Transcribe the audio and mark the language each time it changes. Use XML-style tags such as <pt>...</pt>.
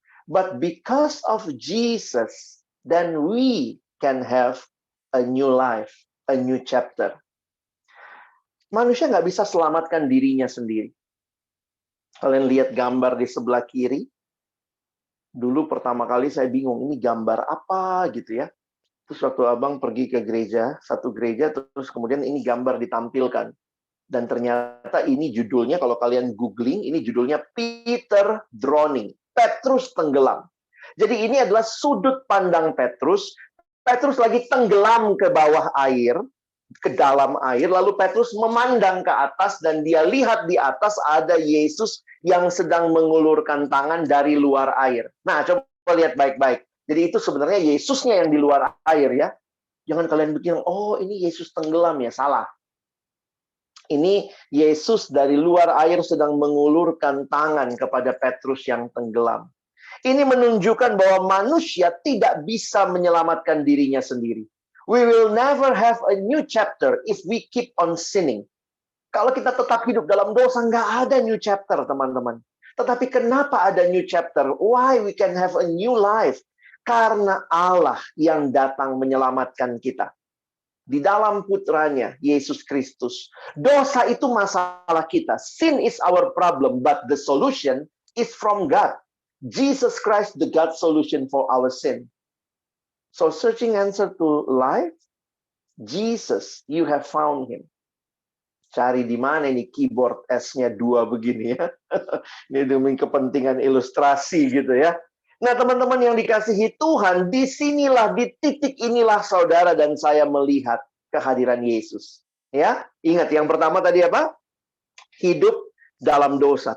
<en>But because of Jesus, then we can have a new life, a new chapter.</en> <id>Manusia nggak bisa selamatkan dirinya sendiri. Kalian lihat gambar di sebelah kiri. Dulu pertama kali saya bingung, ini gambar apa gitu ya. Terus waktu abang pergi ke gereja, satu gereja, terus kemudian ini gambar ditampilkan. Dan ternyata ini judulnya, kalau kalian googling, ini judulnya Peter Drowning. Petrus tenggelam. Jadi ini adalah sudut pandang Petrus. Petrus lagi tenggelam ke bawah air, ke dalam air, lalu Petrus memandang ke atas dan dia lihat di atas ada Yesus yang sedang mengulurkan tangan dari luar air. Nah, coba lihat baik-baik. Jadi itu sebenarnya Yesusnya yang di luar air ya. Jangan kalian pikir, oh ini Yesus tenggelam ya, salah. Ini Yesus dari luar air sedang mengulurkan tangan kepada Petrus yang tenggelam. Ini menunjukkan bahwa manusia tidak bisa menyelamatkan dirinya sendiri.</id> <en>We will never have a new chapter if we keep on sinning.</en> <id>Kalau kita tetap hidup dalam dosa, nggak ada new chapter, teman-teman. Tetapi kenapa ada</id> <en>new chapter? Why we can have a new life?</en> <id>Karena Allah yang datang menyelamatkan kita. Di dalam putranya, Yesus Kristus. Dosa itu masalah kita.</id> <en>Sin is our problem, but the solution is from God. Jesus Christ, the God solution for our sin. So searching answer to life, Jesus, you have found him.</en> <id>Cari di mana ini keyboard S-nya 2 begini ya. Ini demi kepentingan ilustrasi gitu ya. Nah, teman-teman yang dikasihi Tuhan, disinilah, di titik inilah saudara dan saya melihat kehadiran Yesus. Ya, ingat yang pertama tadi apa? Hidup dalam dosa.</id>